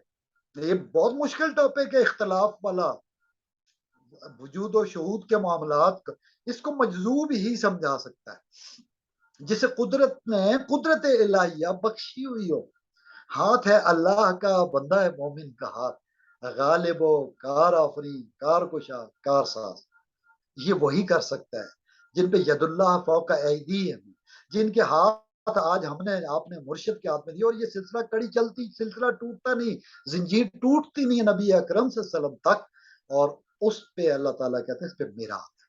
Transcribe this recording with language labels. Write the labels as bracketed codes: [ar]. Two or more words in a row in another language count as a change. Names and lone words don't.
[ur] یہ بہت مشکل ٹاپک ہے اختلاف والا، وجود اور شہود کے معاملات کا، اس کو مجذوب ہی سمجھا سکتا ہے جسے قدرت نے قدرت الٰہیہ بخشی ہوئی ہو. ہاتھ ہے اللہ کا، بندہ ہے مومن کا ہاتھ, [fa] غالب و کار آفرین، کار کشا، کار ساز، [ur] یہ وہی کر سکتا ہے جن پہ [ar] ید اللہ فوق ایدیہم، [ur] جن کے ہاتھ آج ہم نے آپ نے مرشد کے ہاتھ میں دی، اور یہ سلسلہ کڑی چلتی، سلسلہ ٹوٹتا نہیں، زنجیر ٹوٹتی نہیں نبی اکرم [ar] صلی اللہ علیہ وسلم [ur] تک، اور اس پہ اللہ تعالیٰ کہتے ہیں اس پہ میرا۔